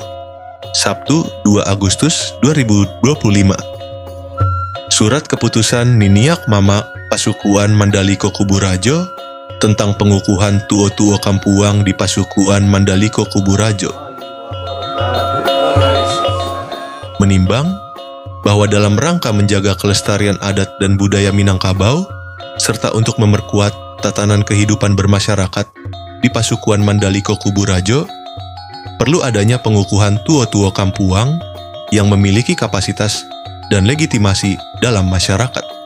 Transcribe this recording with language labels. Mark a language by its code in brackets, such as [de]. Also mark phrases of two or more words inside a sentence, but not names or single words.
[id] Sabtu 2 Agustus 2025. Surat keputusan Niniak Mama Pasukuan Mandaliko Kuburajo tentang pengukuhan tuo-tuo Kampuang di Pasukuan Mandaliko Kuburajo. Menimbang bahwa dalam rangka menjaga kelestarian adat dan budaya Minangkabau, serta untuk memperkuat tatanan kehidupan bermasyarakat di Pasukuan Mandaliko Kuburajo, perlu adanya pengukuhan tuo-tuo Kampuang yang memiliki kapasitas dan legitimasi dalam masyarakat.